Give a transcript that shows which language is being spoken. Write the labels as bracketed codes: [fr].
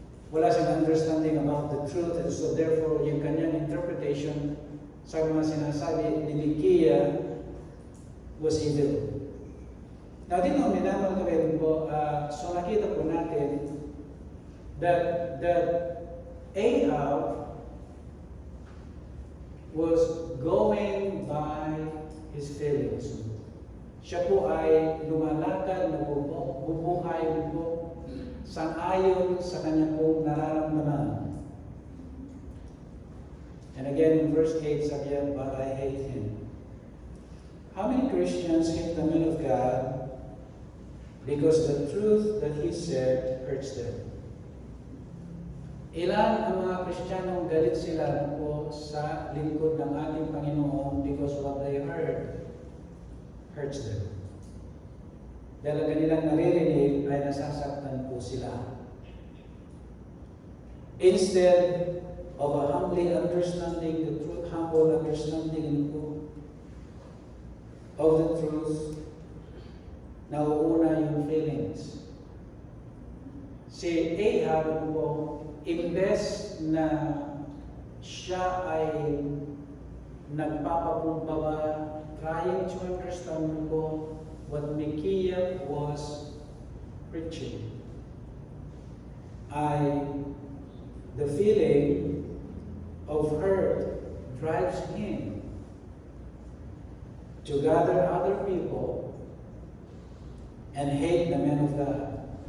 [en] Wala siyang understanding about the truth. And so therefore, yung kanyang interpretation sa mga sinasabi ni Micaiah was evil. Now, dito minamal kami po, so nakita po natin that Ahab was going by his feelings. [tl] Siya po ay lumalakad, nabubuhay po sang-ayon sa kanyang pong nararamdaman. [en] And again, in verse 8, [tl] sabi niya, [en] but I hate him. How many Christians hate the man of God because the truth that he said hurts them? [tl] Ilan ang mga Kristiyanong galit sila po sa lingkod ng ating Panginoon [en] because what they heard hurts them. [tl] Dahil ang kanilang naririnig ay nasasaktan po sila. [en] Instead of a humbly understanding the truth, humble understanding of the truth, [tl] nauuna yung feelings. Si Ahab po, imbes na siya ay nagpapakumbaba, [en] trying to understand po what Micaiah was preaching, the feeling of hurt drives him to gather other people and hate the man of God.